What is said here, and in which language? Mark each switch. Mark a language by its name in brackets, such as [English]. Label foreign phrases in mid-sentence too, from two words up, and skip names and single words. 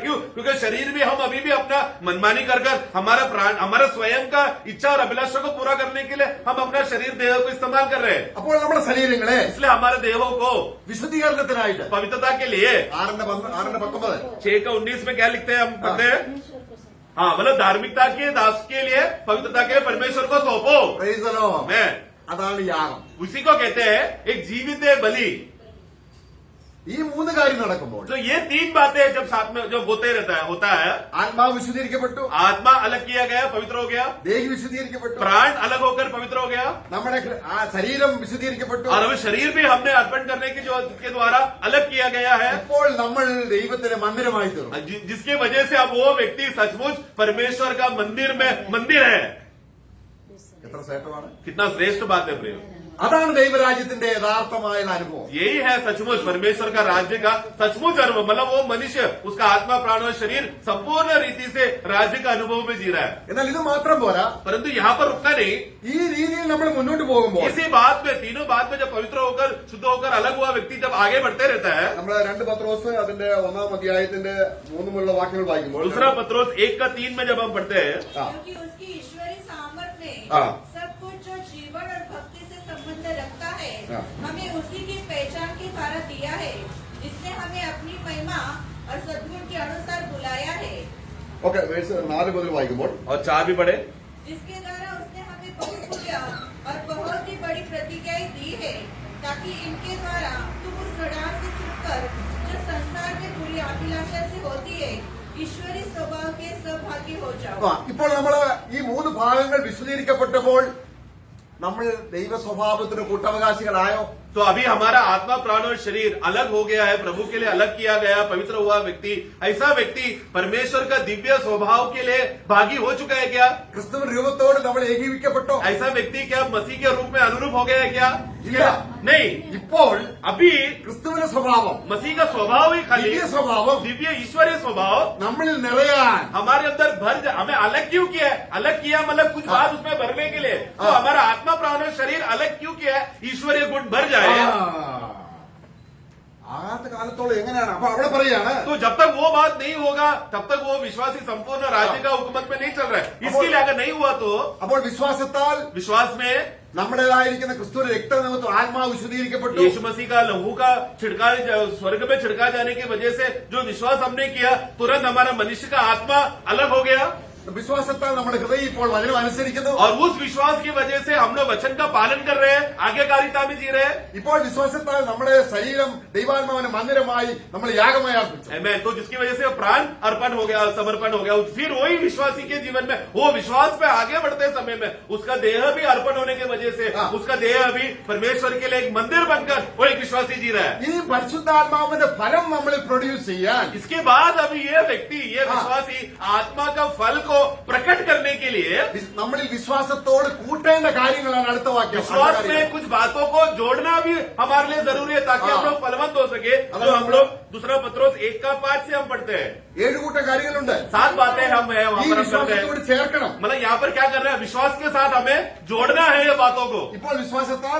[Hindi] क्यों? क्योंकि शरीर भी हम अभी भी अपना मनमानी कर हमारा प्राण, हमारा स्वयं का इच्छा और अभिलाषा को पूरा करने के लिए हम अपना शरीर देह को इस्तेमाल कर रहे हैं। [Malayalam] അപ്പോൾ നമ്മുടെ ശരീരങ്ങളെ [Hindi] इसलिए हमारे देहों को [Malayalam] വിശുദ്ധീകരണത്തിനായിട്ട് [Hindi] पवित्रता के लिए 6:19 6:19 में क्या लिखते हैं, हम पढ़ते हैं, परमेश्वर को सौंपो। हाँ, मतलब धार्मिकता के दास के लिए, पवित्रता के लिए परमेश्वर को सौंपो। [English] Praise the Lord. [Hindi] मैं [Malayalam] അതാണ് യാഗം. [Hindi] उसी को कहते हैं एक जीवित बलि। [Malayalam] ഈ മൂന്ന് കാര്യം നടക്കുമ്പോൾ [Hindi] तो ये तीन बातें जब साथ में जब होता है, [Malayalam] ആത്മാവ് വിശുദ്ധീകരിക്കപ്പെട്ടു, [Hindi] आत्मा अलग किया गया, पवित्र हो गया, [Malayalam] ദേഹി വിശുദ്ധീകരിക്കപ്പെട്ടു, [Hindi] प्राण अलग होकर पवित्र हो गया, [Malayalam] നമ്മുടെ ശരീരം വിശുദ്ധീകരിക്കപ്പെട്ടു. [Hindi] और अब शरीर भी हमने अर्पण करने के द्वारा अलग किया गया है, [Malayalam] ഇപ്പോൾ നമ്മൾ ദൈവത്തിന്റെ മന്ദിരമായി തീർന്നു. [Hindi] जिसकी वजह से अब वो व्यक्ति सचमुच परमेश्वर का मंदिर है। [Malayalam] എത്ര ശ്രേഷ്ഠമാണ്. [Hindi] कितना श्रेष्ठ बात है प्रेम। [Malayalam] അതാണ് ദൈവരാജ്യത്തിന്റെ യഥാർത്ഥമായ അനുഭവം. [Hindi] यही है सचमुच परमेश्वर का राज्य का सचमुच अनुभव। मतलब वो मनुष्य उसका आत्मा प्राण और शरीर संपूर्ण रीति से राज्य का अनुभव में जी रहा है। [Malayalam] എന്നാൽ ഇത് മാത്രം പോരാ. [Hindi] परंतु यहाँ पर रुकना नहीं, [Malayalam] ഈ രീതിയിൽ നമ്മൾ മുന്നോട്ട് പോകുമ്പോൾ [Hindi] इसी बात में, तीनों बात में जब पवित्र होकर शुद्ध होकर अलग हुआ व्यक्ति जब आगे बढ़ते रहता है, [Malayalam] നമ്മൾ 2 പത്രോസ് അതിന്റെ 1-ാം അധ്യായത്തിന്റെ 3 വാക്യങ്ങൾ വായിക്കുമ്പോൾ [Hindi] दूसरा पत्रोस 1:3 में जब हम पढ़ते हैं, क्योंकि उसकी ईश्वरीय सामर्थ्य में हाँ। सब कुछ जो जीवन और भक्ति से संबंध रखता है, हाँ। हमें उसी की पहचान के कारण दिया है, जिसने हमें अपनी महिमा और सद्गुण के अनुसार बुलाया है, [Malayalam] ഓക്കെ 4 മുതൽ വായിക്കുമ്പോൾ [Hindi] और 4 भी पढ़े, जिसके द्वारा उसने हमें बहुत पुण्य और बहुत ही बड़ी प्रतिज्ञाएं दी है, ताकि इनके द्वारा तुम उस रडार से छुटकर जो संसार में बुरी अभिलाषा से होती है, ईश्वरी स्वभाव के सहभागी हो जाओ। [Malayalam] ഇപ്പോൾ നമ്മൾ ഈ 3 ഭാഗങ്ങൾ വിശദീകരിക്കപ്പെട്ടപ്പോൾ നമ്മൾ ദൈവ സ്വഭാവത്തിന് കൂട്ടവകാശികളായോ? [Hindi] तो अभी हमारा आत्मा प्राण और शरीर अलग हो गया है, प्रभु के लिए अलग किया गया, पवित्र हुआ व्यक्ति, ऐसा व्यक्ति परमेश्वर का दिव्य स्वभाव के लिए भागी हो चुका है क्या? [Malayalam] ക്രിസ്തുവിന്റെ രൂപത്തോട് നമ്മൾ ഏകീകരിക്കപ്പെട്ടോ? [Hindi] ऐसा व्यक्ति क्या मसीह के रूप में अनुरूप हो गया है क्या? [Malayalam] ഇല്ല. [Hindi] नहीं, [Malayalam] ഇപ്പോൾ [Hindi] अभी [Malayalam] ക്രിസ്തുവിന്റെ സ്വഭാവം, [Hindi] मसीह का स्वभाव ही खाली [Malayalam] ദിവ്യ സ്വഭാവം [Hindi] दिव्य ईश्वरीय स्वभाव [Malayalam] നമ്മളിൽ നിറയാൻ [Hindi] हमारे अंदर हमें अलग क्यों किया है? अलग किया मतलब कुछ बात उसमें भरने के लिए। तो हाँ। हमारा आत्मा प्राण और शरीर अलग क्यों किया है? ईश्वरीय गुण भर जाए। [Malayalam] ആദ്യ കാലത്തോളം എങ്ങനെയാണ്? അപ്പൊ അവിടെ പറയാണ് [Hindi] तो जब तक वो बात नहीं होगा तब तक वो विश्वासी संपूर्ण राज्य का हुकूमत में नहीं चल रहा है। इसके लिए अगर नहीं हुआ तो [Malayalam] അപ്പോൾ വിശ്വാസത്താൽ [Hindi] विश्वास में [Malayalam] നമ്മുടേതായിരിക്കുന്ന ക്രിസ്തുവിന്റെ രക്തനിമിത്തം ആത്മാവ് വിശുദ്ധീകരിക്കപ്പെട്ടു. [Hindi] यीशु मसीह का लहू का छिड़का स्वर्ग में छिड़का जाने की वजह से जो विश्वास हमने किया, तुरंत हमारा मनुष्य का आत्मा अलग हो गया। [Malayalam] വിശ്വാസത്താൽ നമ്മുടെ ഹൃദയം ഇപ്പോൾ വചനം അനുസരിക്കുന്നു. [Hindi] और उस विश्वास की वजह से हम लोग वचन का पालन कर रहे हैं, आज्ञाकारिता में जी रहे हैं। [Malayalam] ഇപ്പോൾ വിശ്വാസത്താൽ നമ്മുടെ ശരീരം ദൈവാത്മാവിന്റെ മന്ദിരമായി നമ്മൾ യാഗമായി അർപ്പിച്ചു. [Hindi] Amen। तो जिसकी वजह से प्राण अर्पण हो गया, समर्पण हो गया, फिर वही विश्वासी के जीवन में वो विश्वास पे आगे बढ़ते समय में उसका देह भी अर्पण होने की वजह से हाँ। उसका देह अभी परमेश्वर के लिए एक मंदिर बनकर वो एक विश्वासी जी रहा है। [Malayalam] ഇനി പരിശുദ്ധാത്മാവിന്റെ ഫലം നമ്മളിൽ പ്രൊഡ്യൂസ് ചെയ്യാൻ [Hindi] इसके बाद अभी ये व्यक्ति, ये हाँ। विश्वासी आत्मा का फल को प्रकट करने के लिए [Malayalam] നമ്മളിൽ വിശ്വാസത്തോട് കൂട്ടേണ്ട കാര്യങ്ങളാണ് അടുത്ത വാക്യം. [Hindi] विश्वास में कुछ बातों को जोड़ना भी हमारे लिए जरूरी है, ताकि हाँ। हम लोग फलवंत हो सके। जो हम लोग दूसरा पत्रोस 1:5 से हम पढ़ते हैं, [Malayalam] 7 കൂട്ടം കാര്യങ്ങളുണ്ട്. [Hindi] 7 बातें हम है वहां [Malayalam] ഈ [Hindi] पर हम करते हैं। [Malayalam] വിശ്വാസത്തോട് ചേർക്കണം. [Hindi] मतलब यहाँ पर क्या कर रहे हैं? विश्वास के साथ हमें जोड़ना है ये बातों को। [Malayalam] ഇപ്പോൾ വിശ്വാസത്താൽ